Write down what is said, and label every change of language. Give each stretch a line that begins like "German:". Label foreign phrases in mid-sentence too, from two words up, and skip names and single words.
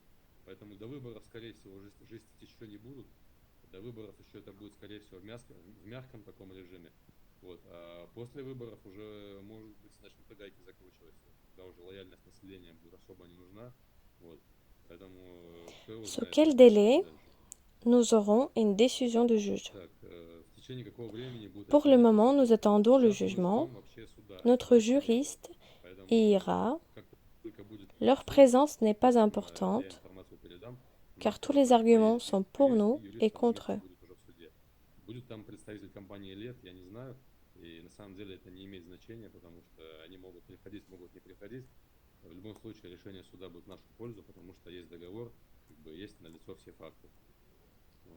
Russian: Поэтому до выборов, скорее всего, жестить еще не будут. До выборов еще это будет, скорее всего, в мягком таком режиме. Вот. А после выборов уже, может быть, начнут и гайки закручиваться. Когда уже лояльность населения будет особо не нужна. Вот. Поэтому кто его
French: Sous
Russian: знает,
French: quel
Russian: как будет
French: délai
Russian: дальше.
French: nous aurons une décision de juge?
Russian: Так, в tечение какого времени будет
French: Pour le
Russian: решение
French: moment,
Russian: суда?
French: nous attendons le
Russian: Сейчас мы
French: jugement.
Russian: ждем вообще суда.
French: Notre
Russian: Его еще не было.
French: juriste
Russian: Поэтому
French: y ira.
Russian: как только будет
French: Leur
Russian: суд,
French: présence n'est pas
Russian: я
French: importante,
Russian: информацию передам. У
French: car
Russian: нас
French: tous les
Russian: просто
French: arguments
Russian: поедет
French: sont pour
Russian: юрист,
French: nous
Russian: и юрист
French: et
Russian: там
French: contre
Russian: вместе
French: eux.
Russian: будет уже в суде. Будет там представитель компании ЛЕД, я не знаю. И на самом деле это не имеет значения, потому что они могут приходить, могут не приходить. В любом случае решение суда будет в нашу пользу, потому что есть договор, как бы есть налицо все факты. Вот.